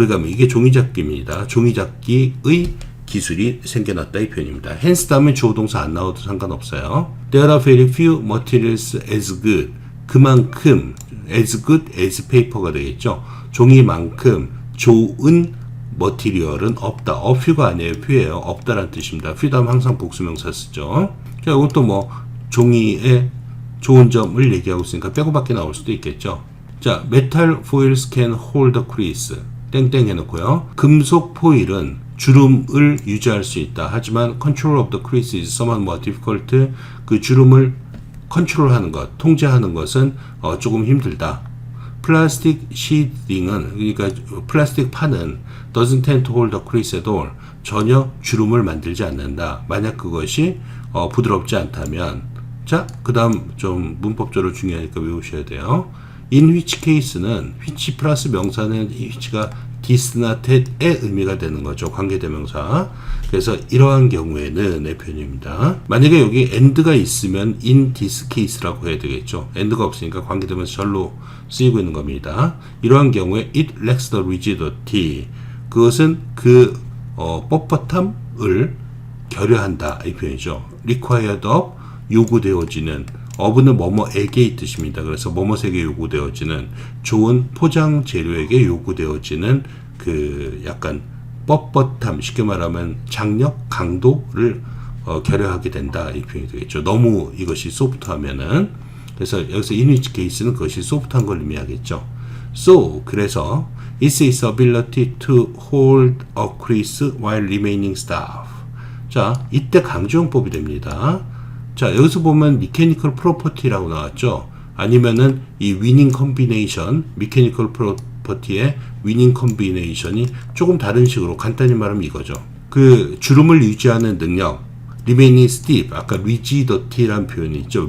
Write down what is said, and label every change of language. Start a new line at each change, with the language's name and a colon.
Korean: 이게 종이 접기입니다. 종이 접기의 기술이 생겨났다 이 표현입니다. hence 다음에 주어 동사 안 나와도 상관없어요.
English: There are very few materials as good.
Korean: 그만큼
English: as good as paper가 되겠죠.
Korean: 종이만큼 좋은 머티리얼은 없다. a few가 아니에요. few예요. 없다라는 뜻입니다. few 다음 항상 복수명사 쓰죠. 자, 이것도 뭐 종이의 좋은 점을 얘기하고 있으니까 빼고밖에 나올 수도 있겠죠.
English: 자, metal foils can hold the crease.
Korean: 땡땡 해놓고요. 금속 포일은 주름을 유지할 수 있다. 하지만
English: control of the crease is somewhat more difficult.
Korean: 그 주름을 컨트롤하는 것, 통제하는 것은 조금 힘들다. 플라스틱 시딩은, 그러니까 플라스틱 판은
English: doesn't tend to hold the crease at all.
Korean: 전혀 주름을 만들지 않는다. 만약 그것이 부드럽지 않다면. 자, 그 다음 좀 문법적으로 중요하니까 외우셔야 돼요. in which case는 which 플러스 명사는 which가 this나 that의 의미가 되는 거죠. 관계대명사. 그래서 이러한 경우에는 의 표현입니다. 만약에 여기 and가 있으면 in this case라고 해야 되겠죠. and가 없으니까 관계대명사 절로 쓰이고 있는 겁니다. 이러한 경우에
English: it lacks the rigidity.
Korean: 그것은 그 뻣뻣함을 결여한다 이 표현이죠. required of, 요구되어지는, of는 뭐뭐에게 이 뜻입니다. 그래서 뭐뭐에게 요구되어지는, 좋은 포장 재료에게 요구되어지는 그 약간 뻣뻣함, 쉽게 말하면 장력, 강도를 결여하게 된다 이 표현이 되겠죠. 너무 이것이 소프트하면은. 그래서 여기서 in which case는 그것이 소프트한 걸 의미하겠죠.
English: So,
Korean: 그래서
English: it's its ability to hold a crease while remaining stiff.
Korean: 자, 이때 강조용법이 됩니다. 자, 여기서 보면 mechanical property라고 나왔죠. 아니면은 이 winning combination, mechanical property의 winning combination이 조금 다른 식으로 간단히 말하면 이거죠. 그 주름을 유지하는 능력,
English: remaining stiff,
Korean: 아까 rigidity라는 표현이 있죠.